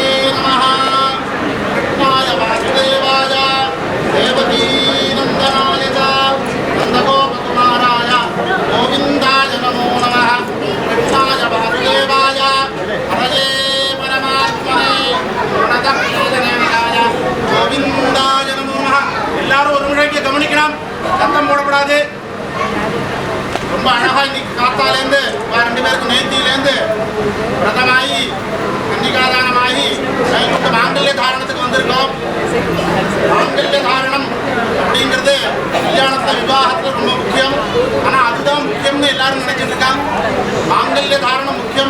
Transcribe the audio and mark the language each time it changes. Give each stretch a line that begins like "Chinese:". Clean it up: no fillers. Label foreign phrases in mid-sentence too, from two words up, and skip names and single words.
Sanskrit: नमः कृष्णाय वासुदेवाय देवकी नंदनाय च नंदगोपकुमाराय गोविन्दाय नमो नमः कृष्णाय वासुदेवाय हरये परमात्मने प्रणतप्रेदनेन्द्राय गोविन्दाय नमो नमः
Tamil: எல்லாரும் ஒரு முறைக்கு கவனிக்கலாம் சத்தம் போடக்கூடாது ரொம்ப அழகா இன்னைக்கு காத்தாலேருந்து ரெண்டு பேருக்கு நேர்த்தியிலேருந்து பிரதமாயி கன்னிகாதானமாயி கைகொண்டு மாங்கல்ய தாரணத்துக்கு வந்திருக்கோம் மாங்கல்ய தாரணம் அப்படிங்கிறது கல்யாணத்துல விவாகத்துல ரொம்ப முக்கியம் ஆனா அதுதான் முக்கியம்னு எல்லாரும் நினைச்சிட்டு இருக்காங்க மாங்கல்ய தாரணம் முக்கியம்